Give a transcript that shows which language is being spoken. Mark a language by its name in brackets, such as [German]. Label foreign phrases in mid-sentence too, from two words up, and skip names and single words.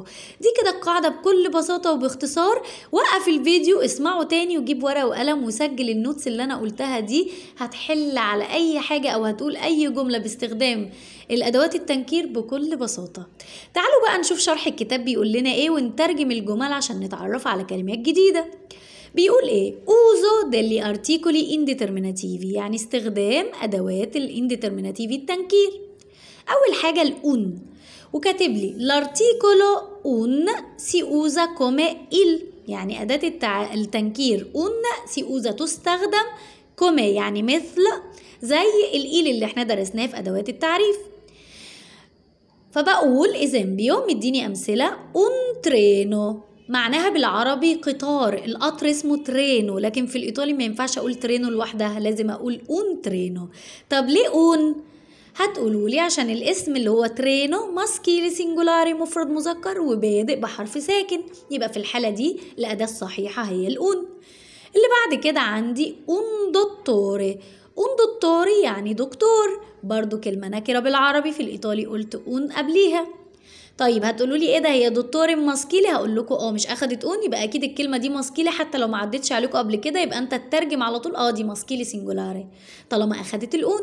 [Arabic] دي كده القاعدة بكل بساطة وباختصار. وقف الفيديو اسمعه تاني وجيب ورقة وقلم وسجل النوتس اللي انا قلتها دي، هتحل على اي حاجة او هتقول اي جملة باستخدام الادوات التنكير بكل بساطة. تعالوا بقى نشوف شرح الكتاب بيقول لنا ايه ونترجم الجمل عشان نتعرف على كلمات جديدة. بيقول ايه؟ [Italian] uso degli articoli indeterminativi [Arabic] يعني استخدام ادوات الانديترميناتيفي التنكير. اول حاجة الأون، وكاتب لي [Italian] l'articolo un si usa come il [Arabic] يعني أداة التنكير [Italian] un si usa [Arabic] تستخدم come يعني مثل زي الإيل اللي احنا درسناه في أدوات التعريف. فبقول esempio مديني أمثلة [Italian] un treno [Arabic] معناها بالعربي قطار، القطر اسمه ترينو، لكن في الإيطالي ما ينفعش أقول ترينو لوحدها، لازم أقول [Italian] un treno. [Arabic] طب ليه un؟ هتقولوا لي عشان الاسم اللي هو ترينو [Italian] maschile singolare [Arabic] مفرد مذكر وبادئ بحرف ساكن، يبقى في الحالة دي الأداة الصحيحة هي الأون. اللي بعد كده عندي [Italian] un dottore. un dottore [Arabic] يعني دكتور، برضو كلمة نكرة بالعربي، في الإيطالي قلت un قبليها. طيب هتقولوا لي ايه ده، هي دكتور ماسكيلي؟ هقول لكم مش اخدت اون، يبقى اكيد الكلمه دي ماسكيلي، حتى لو ما عدتش عليكم قبل كده يبقى انت تترجم على طول دي [Italian] maschile singolare [Arabic] طالما اخدت الاون.